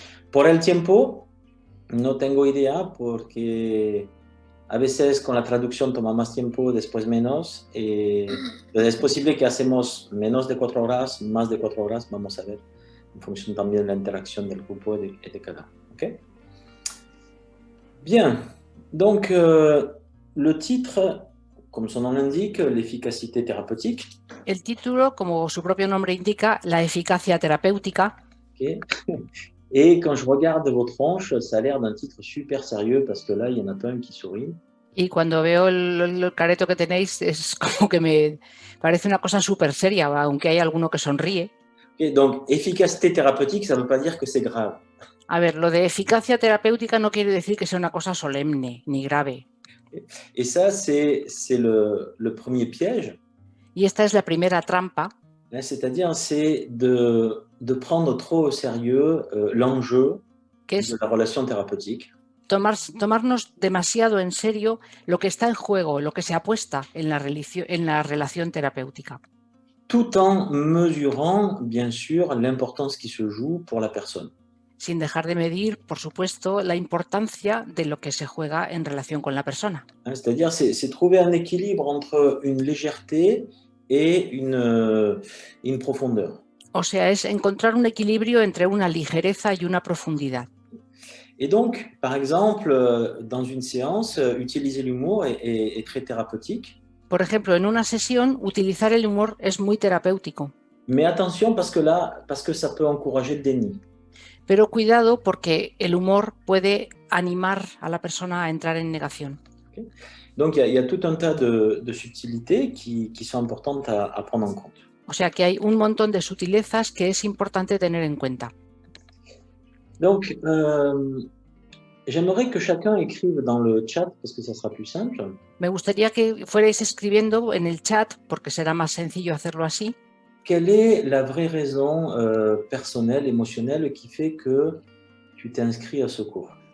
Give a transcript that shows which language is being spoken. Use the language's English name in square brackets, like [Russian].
[Spanish] Por el tiempo, no tengo idea porque a veces con la traducción toma más tiempo, después menos. Es posible que hacemos menos de 4 horas, más de 4 horas, vamos a ver, en función también de la interacción del grupo et de cada uno. ¿Okay? [French] Bien, donc le titre, comme son nom l'indique, l'efficacité thérapeutique. [Spanish] El título, como su propio nombre indica, la eficacia terapéutica. Okay. [French] Et quand je regarde vos tronches, ça a l'air d'un titre super sérieux parce que là, il y en a pas un qui sourit. [Spanish] Y cuando veo el careto que tenéis, es como que me parece una cosa súper seria, aunque hay alguno que sonríe. [French] Okay, donc, efficacité thérapeutique, ça ne veut pas dire que c'est grave. [Spanish] A ver, lo de eficacia terapéutica no quiere decir que sea una cosa solemne ni grave. [French] Et ça, c'est le premier piège. [Spanish] Y esta es la primera trampa. [French] C'est-à-dire, c'est de prendre trop au sérieux l'enjeu de la relation thérapeutique. [Spanish] Tomarnos demasiado en serio lo que está en juego, lo que se apuesta en la relación terapéutica. [French] Tout en mesurant, bien sûr, l'importance qui se joue pour la personne. [Spanish] Sin dejar de medir, por supuesto, la importancia de lo que se juega en relación con la persona. [French] C'est-à-dire, c'est trouver un équilibre entre une légèreté et une profondeur. [Spanish] O sea, es encontrar un equilibrio entre una ligereza y una profundidad. [French] Et donc, par exemple, dans une séance, utiliser l'humour est très thérapeutique. [Spanish] Por ejemplo, en una sesión, utilizar el humor es muy terapéutico. [French] Mais attention, parce que ça peut encourager le déni. [Spanish] Pero cuidado porque el humor puede animar a la persona a entrar en negación. Okay. [French] Donc, il y a tout un tas de subtilités qui sont importantes à prendre en compte. [Spanish] O sea que hay un montón de sutilezas que es importante tener en cuenta. [French] Donc, j'aimerais que chacun écrive dans le chat, parce que ça sera plus simple. [Spanish] Me gustaría que fuerais escribiendo en el chat, porque será más sencillo hacerlo así. [French] Quelle est la vraie raison personnelle, émotionnelle qui fait que tu t'es inscrit à ce cours?